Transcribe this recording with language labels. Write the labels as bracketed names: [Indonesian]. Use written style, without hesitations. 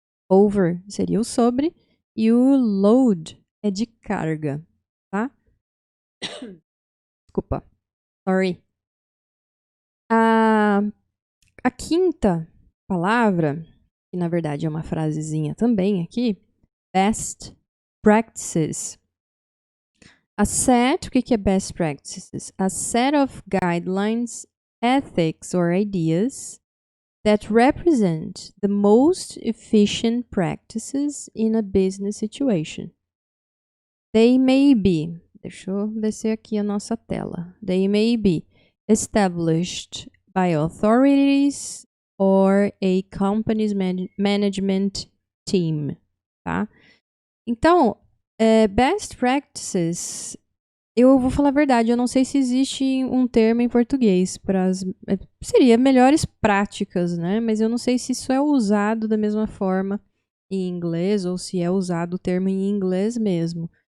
[Portuguese] Over seria o sobre. E o load é de carga, tá? Desculpa. Sorry. A quinta palavra, que na verdade é uma frasezinha também aqui, best practices. [English] A set, [Portuguese] o que é best practices? [English] A set of guidelines, ethics or ideas that represent the most efficient practices in a business situation. They may be, [Portuguese] deixa eu descer aqui a nossa tela. [English] They may be established by authorities or a company's management team, tá? [Portuguese] Então, best practices, eu vou falar a verdade, eu não sei se existe um termo em português para seria melhores práticas, né? Mas eu não sei se isso é usado da mesma forma em inglês ou se é usado o termo em inglês mesmo.